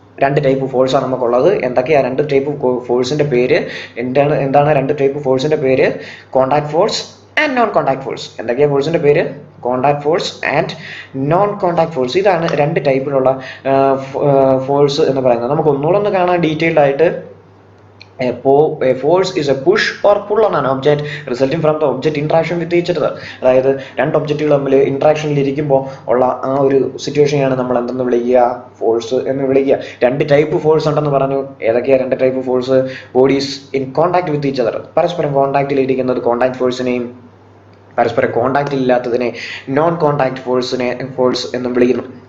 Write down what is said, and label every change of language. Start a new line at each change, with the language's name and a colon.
Malayalam: രണ്ട് ടൈപ്പ് ഫോഴ്സാണ് നമുക്കുള്ളത്. എന്തൊക്കെയാണ് രണ്ട് ടൈപ്പ് ഫോഴ്സിന്റെ പേര്? എന്താണ് രണ്ട് ടൈപ്പ് ഫോഴ്സിന്റെ പേര്? Contact force and non contact force. എന്തൊക്കെയാണ് ഫോഴ്സിന്റെ പേര്? Contact force and non contact force. ഇതാണ് രണ്ട് ടൈപ്പിലുള്ള ഫോഴ്സ് എന്ന് പറയുന്നത്. നമുക്ക് ഒന്നുകൂടെ ഒന്ന് കാണാൻ ഡീറ്റെയിൽഡ് ആയിട്ട്.
English: A force is a push or pull on an object resulting from the object interaction with each other.
Malayalam: അതായത് രണ്ട് ഒബ്ജക്റ്റുകൾ തമ്മിൽ ഇന്ററാക്ഷനിൽ ഇരിക്കുമ്പോൾ ഉള്ള ആ ഒരു സിറ്റുവേഷനെയാണ് നമ്മൾ എന്തെന്ന് വിളിക്കുക? ഫോഴ്സ് എന്ന് വിളിക്കുക. രണ്ട് ടൈപ്പ് ഫോഴ്സ് ഉണ്ടെന്ന് പറഞ്ഞു. ഏതൊക്കെയാണ് രണ്ട് type force?
English: bodies in contact with each other,
Malayalam: പരസ്പരം കോണ്ടാക്റ്റിൽ ഇരിക്കുന്നത് കോണ്ടാക്ട് ഫോഴ്സിനെയും പരസ്പരം കോണ്ടാക്റ്റിൽ ഇല്ലാത്തതിനെ നോൺ കോണ്ടാക്ട് ഫോഴ്സ് എന്നും വിളിക്കുന്നു.